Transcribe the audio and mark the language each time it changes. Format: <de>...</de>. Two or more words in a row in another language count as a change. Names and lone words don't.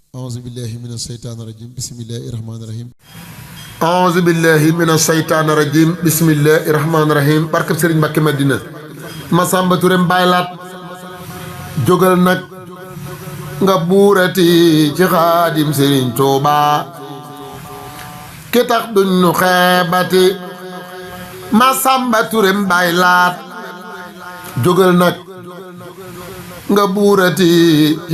<ar>أعوذ بالله من الشيطان الرجيم بسم الله الرحمن الرحيم أعوذ بالله من الشيطان الرجيم بسم الله الرحمن الرحيم</ar> <wo>barkab Serigne Mbacké Madina Massamba Touré Mbaylaat jógal nag nga buurati ci Xaadim Serigne Touba ki tax duñ nu xeebati Massamba Touré Mbaylaat jógal nag nga buurati ci</wo>